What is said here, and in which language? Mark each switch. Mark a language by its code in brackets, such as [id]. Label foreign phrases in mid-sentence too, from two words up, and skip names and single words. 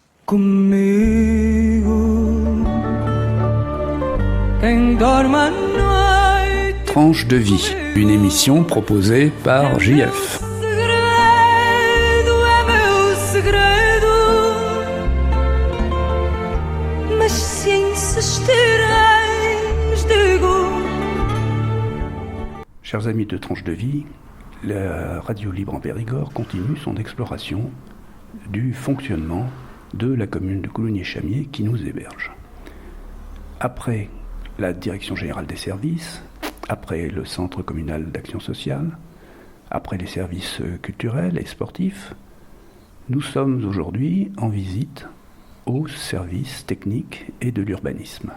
[pt] comigo. Quem dorme à noite. [fr] Tranche de vie, une émission proposée par JF. [pt] Segredo é meu segredo, mas se insistirem, digo. [fr] Chers amis de Tranche de vie, la radio libre en Périgord continue son exploration du fonctionnement de la commune de Coulommiers-Chamiers qui nous héberge. Après la Direction Générale des Services, après le Centre Communal d'Action Sociale, après les services culturels et sportifs, nous sommes aujourd'hui en visite au service technique et de l'urbanisme.